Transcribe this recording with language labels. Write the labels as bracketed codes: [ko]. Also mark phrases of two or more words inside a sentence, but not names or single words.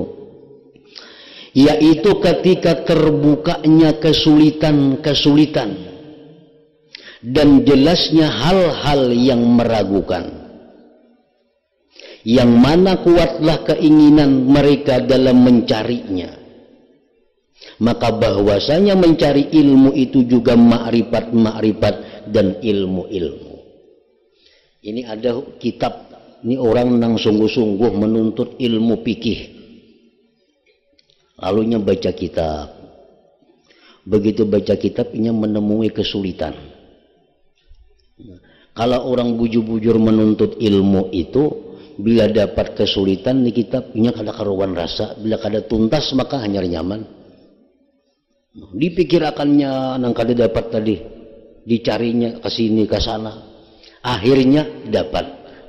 [id] Yaitu ketika terbukanya kesulitan-kesulitan dan jelasnya hal-hal yang meragukan, yang mana kuatlah keinginan mereka dalam mencarinya, maka bahwasanya mencari ilmu itu juga ma'rifat dan ilmu-ilmu. Ini ada kitab, ini orang yang sungguh-sungguh menuntut ilmu fikih, lalunya baca kitab. Begitu baca kitabnya menemui kesulitan. [bjn] Kalau orang bujur-bujur menuntut ilmu itu, bila dapat kesulitan di kitabnya kada karuan rasa, bila kada tuntas maka hanya nyaman. Dipikirakannya nang kada dapat tadi, dicarinya ke sini ke sana, akhirnya dapat.